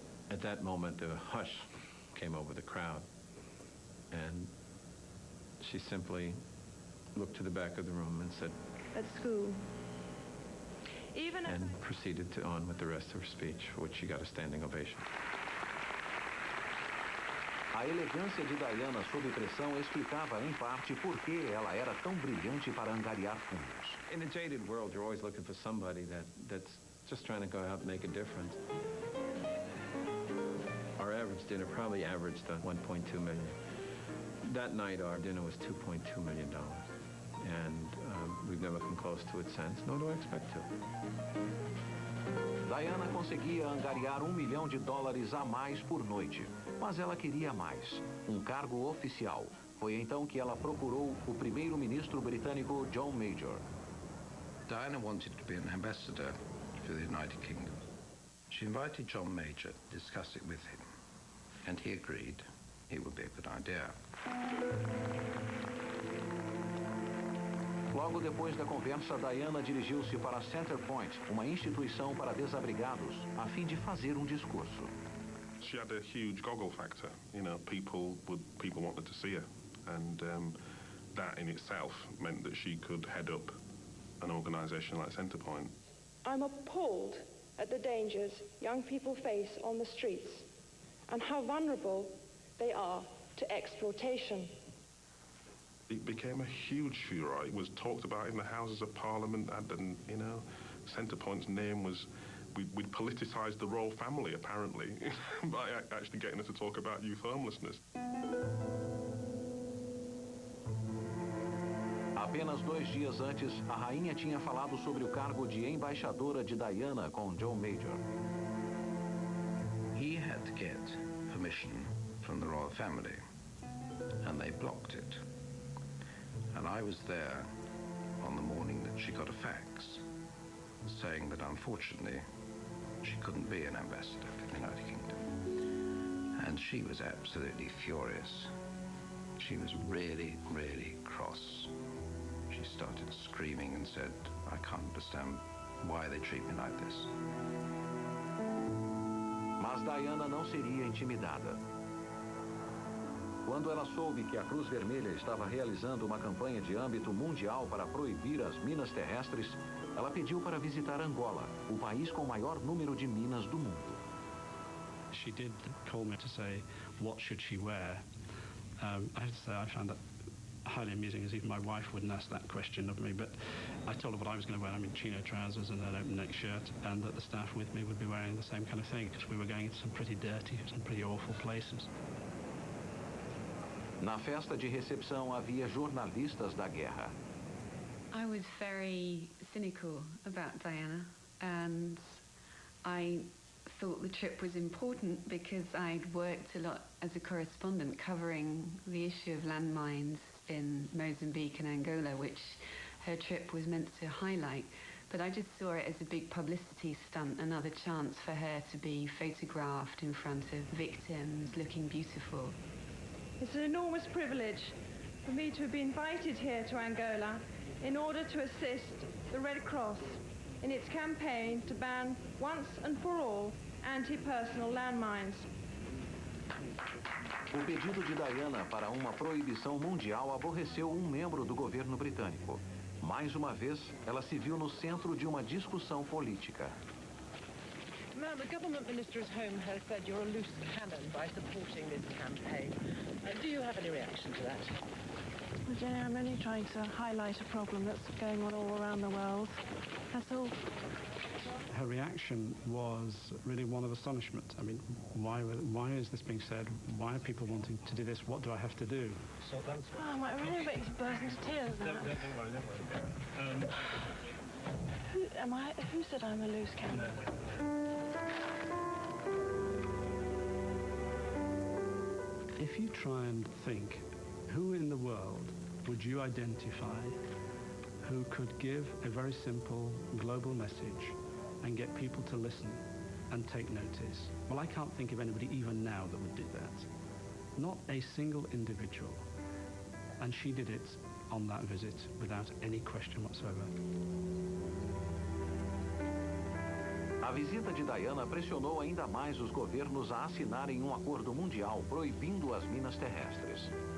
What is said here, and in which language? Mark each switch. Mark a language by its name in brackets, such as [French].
[English] At that moment, a hush came over the crowd, and she simply looked to the back of the room and said, At school. And proceeded on with the rest of her speech, for which she got a standing ovation. [Portuguese] A elegância de Diana sob pressão explicava, em parte, por que ela era tão brilhante para angariar fundos. [English] In a jaded world, you're always looking for somebody that's just trying to go out and make a difference. Our average dinner probably averaged $1.2 million. That night, our dinner was $2.2 million. And we've never come close to it since, nor do I expect to. [Portuguese] Diana conseguia angariar $1 milhão a mais por noite, mas ela queria mais, um cargo oficial. Foi então que ela procurou o primeiro-ministro britânico John Major. [English] Diana wanted to be an ambassador for the United Kingdom. She invited John Major to discuss it with him, and he agreed it would be a good idea. [Portuguese] Logo depois da conversa, Diana dirigiu-se para a Center Point, uma instituição para desabrigados, a fim de fazer um discurso. [English] She had a huge goggle factor. You know, people wanted to see her, and that in itself meant that she could head up an organisation like Center Point. I'm appalled at the dangers young people face on the streets and how vulnerable they are to exploitation. It became a huge furore. It was talked about in the Houses of Parliament, and you know, Center Point's name was. We'd politicised the royal family, apparently, by actually getting her to talk about youth homelessness. [Portuguese] Apenas 2 dias antes, a rainha tinha falado sobre o cargo de embaixadora de Diana com John Major. [English] He had to get permission from the royal family, and they blocked it. And I was there on the morning that she got a fax saying that unfortunately she couldn't be an ambassador to the United Kingdom. And she was absolutely furious. She was really, really cross. She started screaming and said, "I can't understand why they treat me like this." [Portuguese] Mas Diana não seria intimidada. Quando ela soube que a Cruz Vermelha estava realizando uma campanha de âmbito mundial para proibir as minas terrestres, ela pediu para visitar Angola, o país com o maior número de minas do mundo. [English] She did call me to say, what should she wear? I have to say, I found that highly amusing, as even my wife wouldn't ask that question of me, but I told her what I was going to wear. I mean, chino trousers and an open neck shirt, and that the staff with me would be wearing the same kind of thing, because we were going into some pretty dirty, some pretty awful places. [Portuguese] Na festa de recepção havia jornalistas da guerra. [English] I was very cynical about Diana, and I thought the trip was important because I'd worked a lot as a correspondent covering the issue of landmines in Mozambique and Angola, which her trip was meant to highlight. But I just saw it as a big publicity stunt, another chance for her to be photographed in front of victims looking beautiful. It's an enormous privilege for me to have been invited here to Angola in order to assist the Red Cross in its campaign to ban once and for all anti-personal landmines. [Portuguese] O pedido de Diana para uma proibição mundial aborreceu um membro do governo britânico. Mais uma vez, ela se viu no centro de uma discussão política. [English] Ma'am, the government minister's home has said you're a loose cannon by supporting this campaign. Do you have any reaction to that? Well, Jenny, I'm only trying to highlight a problem that's going on all around the world. That's all. Her reaction was really one of astonishment. I mean, why is this being said? Why are people wanting to do this? What do I have to do? Oh, I'm really ready to burst into tears now. Don't worry. Who said I'm a loose cannon? If you try and think, who in the world would you identify who could give a very simple global message and get people to listen and take notice? Well, I can't think of anybody even now that would do that. Not a single individual. And she did it on that visit without any question whatsoever. [Portuguese] A visita de Diana pressionou ainda mais os governos a assinarem um acordo mundial proibindo as minas terrestres.